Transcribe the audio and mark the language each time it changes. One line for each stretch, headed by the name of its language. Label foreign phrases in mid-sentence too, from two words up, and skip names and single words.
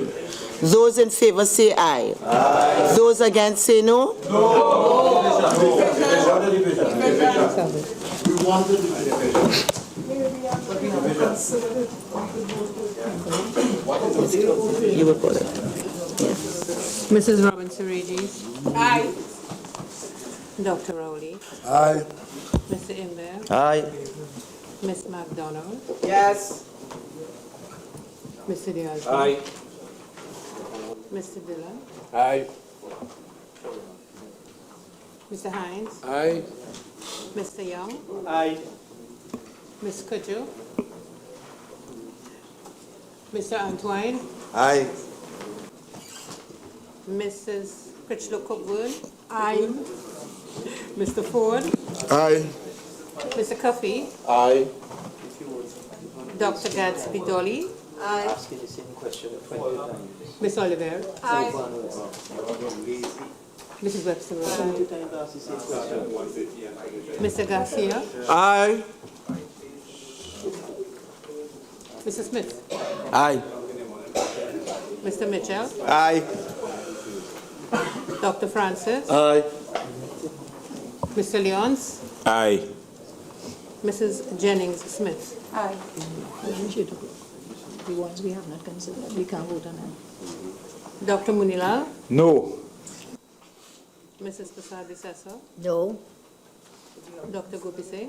English: Those in favor say aye. Aye. Those against say no. You will put it. Yes. Mrs. Robinson Regis. Aye. Dr. Rowley. Aye. Mr. Imber. Aye. Ms. McDonald. Yes. Mr. Diaz. Aye. Mr. Dillon. Aye. Mr. Hines. Aye. Mr. Young. Aye. Ms. Kudju. Mr. Antoine. Aye. Mrs. Critchlow Cookburn. Aye. Mr. Ford. Aye. Mr. Cuffey. Aye. Dr. Gadsby Dolly. Aye. Asking the same question 20 times. Ms. Oliver. Aye. Mrs. Webster. Mr. Garcia. Aye. Mr. Smith. Aye. Mr. Mitchell. Aye. Dr. Francis. Aye. Mr. Leons. Aye. Mrs. Jennings Smith. Aye. The ones we have not considered, we can't vote on them. Dr. Munilal. No. Mrs. Prasad Sessa. No. Dr. Gopi Singh.